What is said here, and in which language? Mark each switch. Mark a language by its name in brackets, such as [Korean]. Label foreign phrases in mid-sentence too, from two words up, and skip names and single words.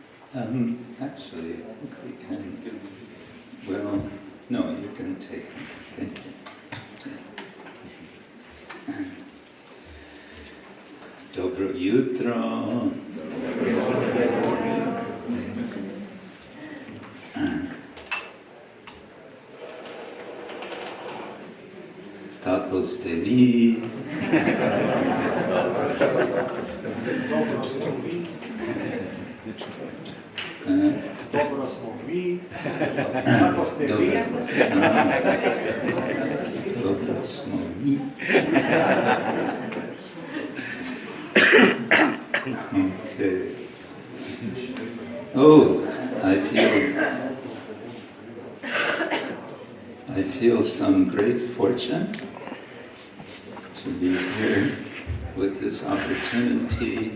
[English] Actually, I think we can. Well, no, you can take it. [Slovenian] Okay. Dobro jutro. Kako ste vi? Dobro smo mi. Kako ste vi? Dobro smo mi. [English] Okay. Oh, I feel some great fortune to be here with this opportunity.